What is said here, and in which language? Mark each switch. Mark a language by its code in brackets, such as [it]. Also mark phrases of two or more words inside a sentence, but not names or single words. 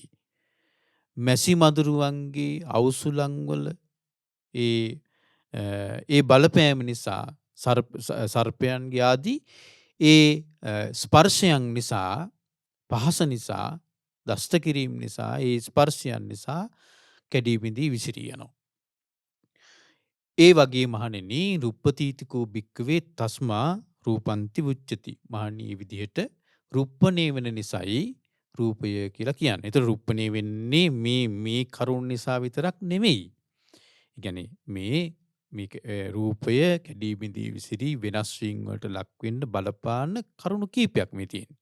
[si] මැසි මදුරුවන්ගේ අවුසුලංවල ඒ බලපෑම නිසා සර්පයන්ගේ ආදී ඒ ස්පර්ශයන් නිසා පහස නිසා දෂ්ට කිරීම නිසා ඒ ස්පර්ශයන් නිසා කැඩී බිඳී විසිරී යනවා. ඒ වගේ මහණෙනි [pi] රුප්පතීතිකෝ භික්ඛවේ තස්මා රූපන්ති උච්චති. [si] මහණෙනි මේ විදිහට රුප්පණය වෙන නිසායි රූපය කියලා කියන්නේ. ඒතර රුප්පණය වෙන්නේ මේ කරුණ නිසා විතරක් නෙමෙයි. ඒ කියන්නේ මේ රූපය කැඩී බිඳී විසිරී වෙනස් වීම වලට ලක් වෙන්න බලපාන කරුණු කීපයක් මේ තියෙන්නේ.